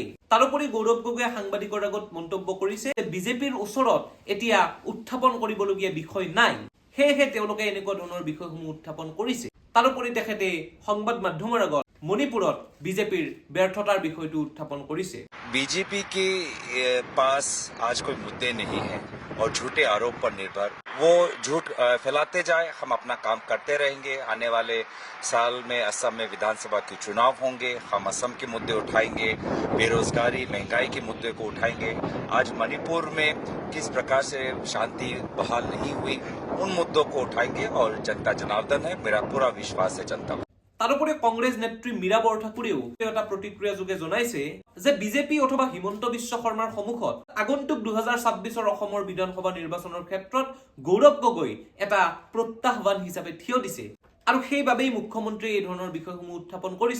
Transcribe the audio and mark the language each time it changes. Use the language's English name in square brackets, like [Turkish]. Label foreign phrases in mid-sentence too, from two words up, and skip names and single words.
[Assamese] তাৰোপৰি গৌৰৱ গগৈয়ে সাংবাদিকৰ আগত মন্তব্য কৰিছে যে বিজেপিৰ ওচৰত এতিয়া উত্থাপন কৰিবলগীয়া বিষয় নাই, সেয়েহে তেওঁলোকে এনেকুৱা ধৰণৰ বিষয়সমূহ উত্থাপন কৰিছে। তাৰোপৰি তেখেতে সংবাদ মাধ্যমৰ আগত মণিপুৰত বিজেপিৰ ব্যৰ্থতাৰ বিষয়টো উত্থাপন কৰিছে। [Hindi] बीजेपी के पास आज कोई मुद्दे नहीं है और झूठे आरोप पर निर्भर वो झूठ फैलाते जाए, हम अपना काम करते रहेंगे। आने वाले साल में असम में विधानसभा के चुनाव होंगे, हम असम के मुद्दे उठाएंगे, बेरोजगारी, महंगाई के मुद्दे को उठाएंगे। आज मणिपुर में किस प्रकार से शांति बहाल नहीं हुई उन मुद्दों को उठाएंगे और जनता जनार्दन है, मेरा पूरा विश्वास है जनता। [Assamese] তাৰোপৰি কংগ্ৰেছ নেত্ৰী মীৰা বৰঠাকুৰেও এটা প্ৰতিক্ৰিয়া যোগে জনাইছে যে বিজেপি অথবা হিমন্ত বিশ্ব শৰ্মাৰ সন্মুখত আগন্তুক 2026 অসমৰ বিধানসভা নিৰ্বাচনৰ ক্ষেত্ৰত গৌৰৱ গগৈ এটা প্ৰত্যাহ্বান হিচাপে থিয় দিছে আৰু সেইবাবেই মুখ্যমন্ত্ৰীয়ে এই ধৰণৰ বিষয়সমূহ উত্থাপন কৰিছে।